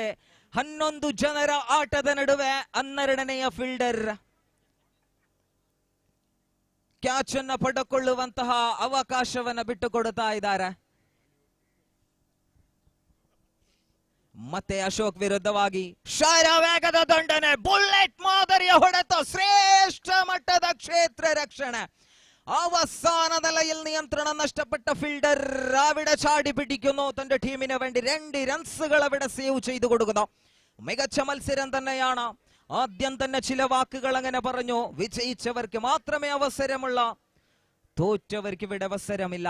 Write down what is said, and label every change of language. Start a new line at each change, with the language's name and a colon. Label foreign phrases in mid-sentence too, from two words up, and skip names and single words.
Kannada: 11 ಜನರ ಆಟದ ನಡುವೆ 12ನೆಯ ಫೀಲ್ಡರ್ ಕ್ಯಾಚ್ ಅನ್ನ ಪಡೆದುಕೊಳ್ಳುವಂತಹ ಅವಕಾಶವನ್ನ ಬಿಟ್ಟುಕೊಡುತ್ತಾ ಇದ್ದಾರೆ. ಮತ್ತೆ ಅಶೋಕ್ ವಿರುದ್ಧವಾಗಿ ಶರವೇಗದ ದಂಡನೆ, ಬುಲೆಟ್ ಮಾದರಿಯ ಹೊಡೆತ, ಶ್ರೇಷ್ಠ ಮಟ್ಟದ ಕ್ಷೇತ್ರ ರಕ್ಷಣೆ.
Malayalam: അവസാനനിലയിൽ നിയന്ത്രണം നഷ്ടപ്പെട്ട ഫീൽഡർ അവിടെ ചാടി പിടിക്കുന്നു. തന്റെ ടീമിന് വേണ്ടി 2 റൺസുകൾ അവിടെ സേവ് ചെയ്തു കൊടുക്കുന്നു. മികച്ച മത്സരം തന്നെയാണ്. ആദ്യം തന്നെ ചില വാക്കുകൾ അങ്ങനെ പറഞ്ഞു. വിജയിച്ചവർക്ക് മാത്രമേ അവസരമുള്ള, തോറ്റവർക്ക് ഇവിടെ അവസരമില്ല.